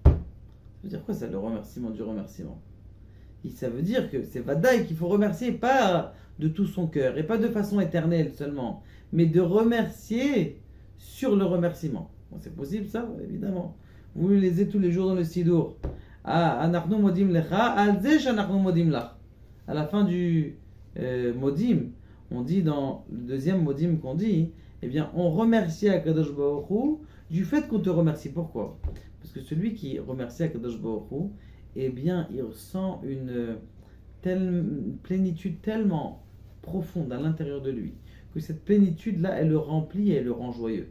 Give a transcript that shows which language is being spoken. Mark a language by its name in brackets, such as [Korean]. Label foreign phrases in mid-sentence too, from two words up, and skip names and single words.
[French] Ça veut dire quoi ça, le remerciement du remerciement? Et ça veut dire que c'est Vadaï qu'il faut remercier, pas de tout son cœur, et pas de façon éternelle seulement, mais de remercier sur le remerciement. Bon, c'est possible ça, évidemment. Vous le lisez tous les jours dans le Sidour. [Hebrew] Ah, אנחנו מודים לך, על זה שאנחנו מודים לך. [French] À la fin du modim, on dit dans le deuxième modim qu'on dit, eh bien, on remercie [Hebrew] הקדוש ברוך הוא [French] du fait qu'on te remercie. Pourquoi? Parce que celui qui remercie [Hebrew] הקדוש ברוך הוא, [French] eh bien, il ressent une telle plénitude tellement profonde à l'intérieur de lui que cette plénitude-là, elle le remplit et elle le rend joyeux.